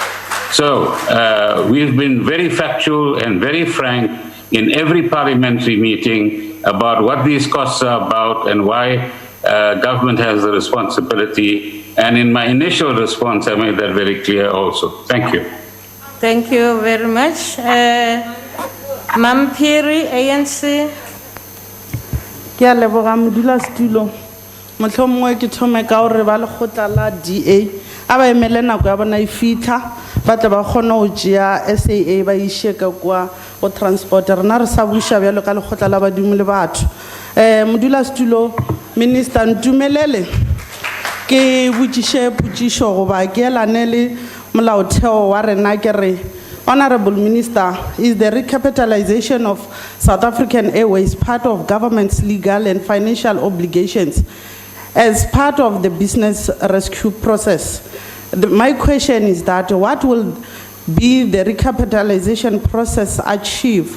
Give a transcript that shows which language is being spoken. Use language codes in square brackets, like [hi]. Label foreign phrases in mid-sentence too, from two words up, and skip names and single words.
[en] So we've been very factual and very frank in every parliamentary meeting about what these costs are about and why government has the responsibility. And in my initial response, I made that very clear also. Thank you. Thank you very much. Mampiri, ANC. [nso] Ke a leboga modulasetulo. Mohlomongwe ke thome ka hore ba lekgotla la DA a ba emele nako ya bona e fitlha ba tla ba kgona ho tšea SAA ba ishe ka kwa go transport rena re sa buša bjalo ka lekgotla la badimo le batho. Modulasetulo, minister ntumelele ke botšiše potšišo goba ke elane le molaotheo wa rena ke re, [en] Honorable Minister, is the recapitalization of South African Airways part of government's legal and financial obligations as part of the business rescue process? My question is that what will be the recapitalization process achieve?